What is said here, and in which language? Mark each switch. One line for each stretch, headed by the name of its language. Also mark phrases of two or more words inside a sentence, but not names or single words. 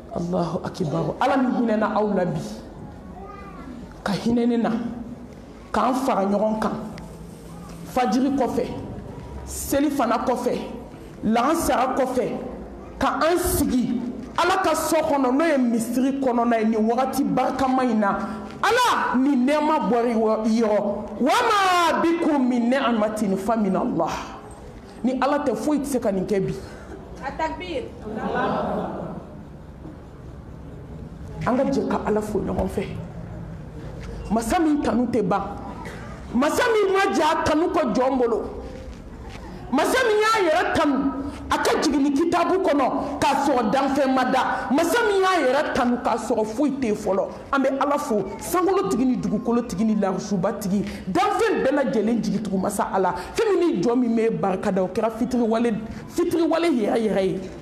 Bambara: Ala mi hinena aw labi ka hinɛ ne na k'an fara ɲɔgɔn kan fajiri kɔfɛ seli fana kɔfɛ lansara kɔfɛ ka an sigi ala ka so kɔnɔ n'o ye misiri kɔnɔna ye ni wagati barikama in na ala ni nɛɛma bɔra yɔrɔ
Arabic: وما بكم من نعمة فمن الله
Bambara: ni ala tɛ foyi tɛ se ka nin kɛ bi Atakbir. an ka jɛ ka ala fo ɲɔgɔn fɛ masa min kanu tɛ ban masa min ma jɛ a kanu kɔ jɔn bolo masa min y'a yɛrɛ kanu a ka jigin kitabu kɔnɔ k'a sɔrɔ danfɛn ma da masa min y'a yɛrɛ kanu k'a sɔrɔ foyi tɛ fɔlɔ an bɛ ala fo sankolotigi ni dugukolotigi ni larusubatigi danfɛn bɛɛ lajɛlen jigitugu masa ala fɛn min ni jɔ min bɛ barikada o kɛra fitiriwale yɛrɛ yɛrɛ ye